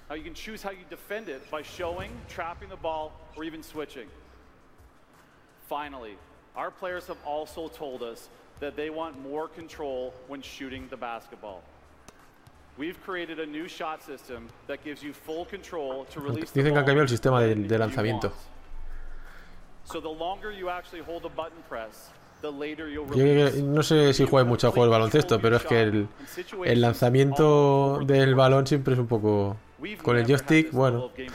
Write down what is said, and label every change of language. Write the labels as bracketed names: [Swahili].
[English] Finally, our players have also told us that they want more control when shooting the basketball. We've created a new shot system that gives you full control to release. [Spanish] Dicen que ha cambiado el sistema de lanzamiento. [English] So the longer you actually hold the button press, the later you'll release. [Spanish] Yo no sé si juegas mucho a juego el baloncesto, pero es que el lanzamiento del balón siempre es un poco con el joystick, bueno.